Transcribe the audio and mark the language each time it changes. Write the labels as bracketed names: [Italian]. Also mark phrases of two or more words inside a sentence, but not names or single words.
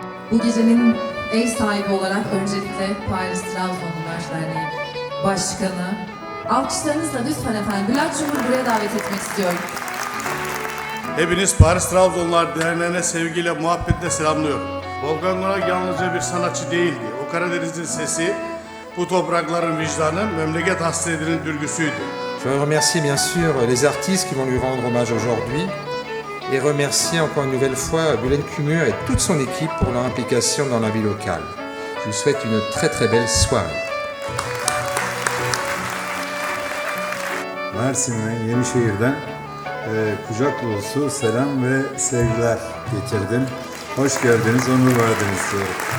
[Turkish] Bu gecenin ev sahibi olarak öncelikle Paris Trabzonlular Derneği Başkanı, alkışlarınızla lütfen efendim Bülent Cumhur'u buraya davet etmek istiyorum. Hepiniz Paris Trabzonlular Derneği'ne sevgiyle, muhabbetle selamlıyorum. Volkan Konak yalnızca bir sanatçı değildi. O Karadeniz'in sesi, bu toprakların vicdanı, memleket hasretinin dürgüsüydü. [French] Je veux remercier bien sûr les artistes qui vont lui rendre hommage aujourd'hui et remercier encore une nouvelle fois Bülent Cumhur et toute son équipe pour leur implication dans la vie locale. Je vous souhaite une très belle soirée. [Turkish] Mersin'den, Yenişehir'den kucak dolusu selam ve sevgiler getirdim. Hoş geldiniz, onur verdiniz diyorum.